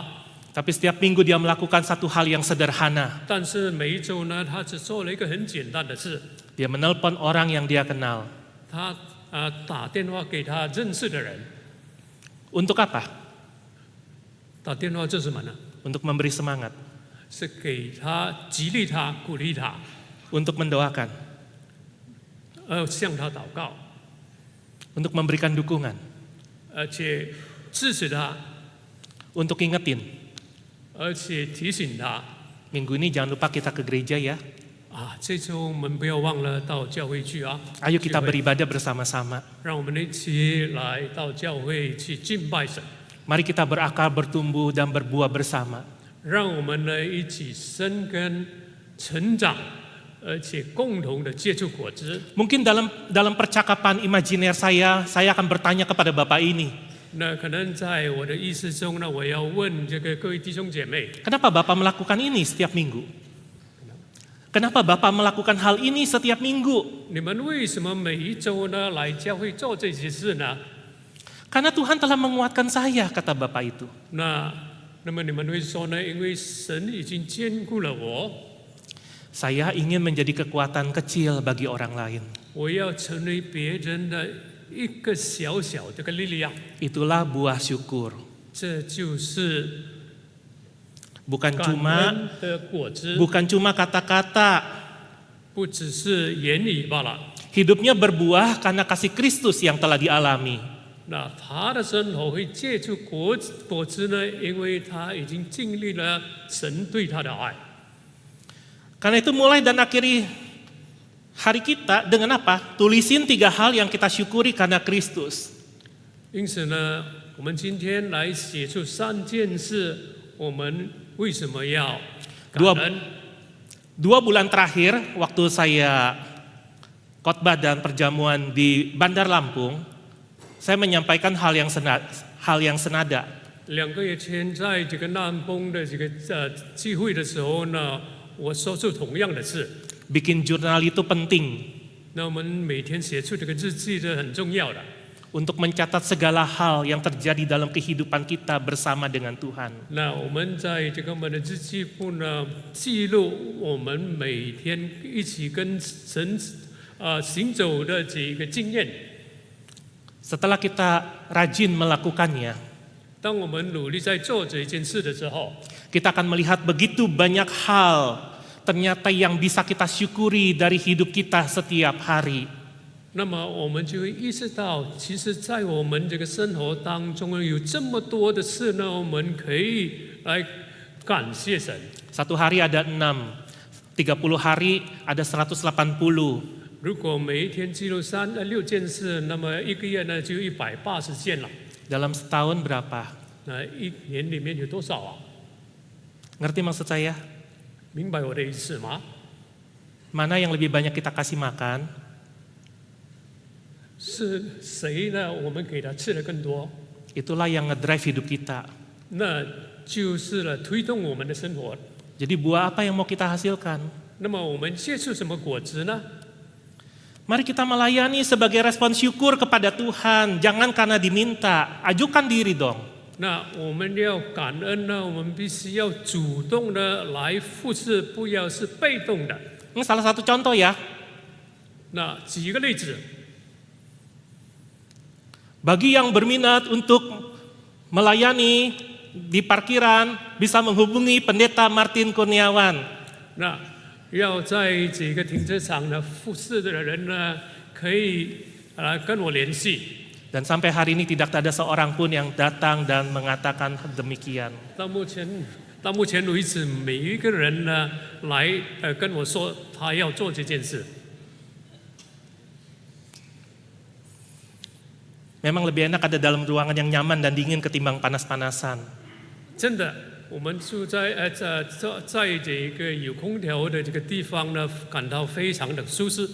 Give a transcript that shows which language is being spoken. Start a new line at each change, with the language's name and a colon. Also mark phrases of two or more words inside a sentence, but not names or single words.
Indonesian: Tapi setiap minggu dia melakukan satu hal yang sederhana.
Chinese: 但是每一周呢，他只做了一个很简单的事，
Indonesian: Dia menelpon orang yang dia kenal.
Chinese: 他打电话给他认识的人。
Indonesian: Untuk apa?
Chinese: 打电话做什么呢？
Indonesian: Untuk memberi semangat.
Chinese: 是给他激励他、鼓励他，
Indonesian: Untuk mendoakan.
Chinese: 向他祷告，
Indonesian: Untuk memberikan dukungan.
Chinese: 而且支持他，
Indonesian: Untuk ingetin.
Chinese: 而且提醒他。
Indonesian: Minggu ini jangan lupa kita ke gereja ya.
Chinese: 这周我们不要忘了到教会去啊！
Indonesian: Ayo kita
Chinese: 聚会
Indonesian: beribadah bersama-sama.
Chinese: 让我们一起来到教会去敬拜神，
Indonesian: Mari kita berakar, bertumbuh, dan berbuah bersama.
Chinese: 让我们呢一起生根、成长，而且共同的结出果子。
Indonesian: Mungkin dalam percakapan imajiner saya akan bertanya kepada Bapak ini.
Chinese: 那可能在我的意识中呢，我要问这个各位弟兄姐妹，
Indonesian: Kenapa Bapak melakukan ini setiap minggu? Kenapa Bapak melakukan hal ini setiap minggu?
Chinese: 你们为什么每一周呢来教会做这些事呢？
Indonesian: Karena Tuhan telah menguatkan saya, kata Bapak itu.
Chinese: 那么你们会说呢？因为神已经兼顾了我，
Indonesian: Saya ingin menjadi kekuatan kecil bagi orang lain.
Chinese: 我要成为别人的一个小小的力量。
Indonesian: Itulah buah syukur.
Chinese: 这就是感
Indonesian: Bukan cuma
Chinese: 恩的果子，
Indonesian: bukan cuma kata-kata.
Chinese: 不只是言语罢了。
Indonesian: Hidupnya berbuah karena kasih Kristus yang telah dialami.
Chinese: 那他的生活会结出果子呢？因为他已经经历了神对他的爱。
Indonesian: Karena itu mulai dan akhiri hari kita dengan apa? Tulisin 3 hal yang kita syukuri karena Kristus.
Chinese: 因此呢，我们今天来写出3件事，我们为什么要感恩？
Indonesian: 2 bulan terakhir waktu saya khotbah dan perjamuan di Bandar Lampung, saya menyampaikan hal yang senada.
Chinese: 2 个月前，在这个南丰的这个聚会的时候呢，我说出同样的事。
Indonesian: Bikin jurnal itu penting
Chinese: 那我们每天写出这个日记是很重要的。
Indonesian: untuk mencatat segala hal yang terjadi dalam kehidupan kita bersama dengan Tuhan.
Chinese: 那我们在这个我们的日记簿呢，记录我们每天一起跟神行走的这个经验。
Indonesian: Setelah kita rajin melakukannya,
Chinese: 当我们努力在做这件事的时候，
Indonesian: kita akan melihat begitu banyak hal ternyata yang bisa kita syukuri dari hidup kita setiap hari.
Chinese: 那么我们就会意识到，其实，在我们这个生活当中有这么多的事呢，我们可以来感谢神。
Indonesian: 1 hari ada 6, 30 hari ada 180.
Chinese: 如果每一天记录6件事，那么1个月呢就180件了。
Indonesian: Dalam setahun berapa?
Chinese: 那1年里面有多少啊？
Indonesian: Ngerti maksud saya?
Chinese: 明白我的意思吗？
Indonesian: Mana yang lebih banyak kita kasih makan?
Chinese: 是谁呢？我们给他吃的更多，
Indonesian: Itulah yang ngedrive hidup kita.
Chinese: 那就是了推动我们的生活。
Indonesian: Jadi buah apa yang mau kita hasilkan?
Chinese: 那么我们结出什么果子呢？
Indonesian: Mari kita melayani sebagai respon syukur kepada Tuhan. Jangan karena diminta, ajukan diri dong.
Chinese: 那我们要感恩呢，我们必须要主动的来服侍，不要是被动的。
Indonesian: Ini salah satu contoh ya.
Chinese: 那举一个例子，
Indonesian: Bagi yang berminat untuk melayani di parkiran, bisa menghubungi Pendeta Martin Kurniawan.
Chinese: 那要在这个停车场呢服侍的人呢，可以跟我联系。
Indonesian: Dan sampai hari ini tidak ada seorang pun yang datang dan mengatakan demikian.
Chinese: 到目前为止，每一个人呢来跟我说他要做这件事。
Indonesian: Memang lebih enak ada dalam ruangan yang nyaman dan dingin ketimbang panas-panasan.
Chinese: 真的，我们住在这个有空调的这个地方呢，感到非常的舒适。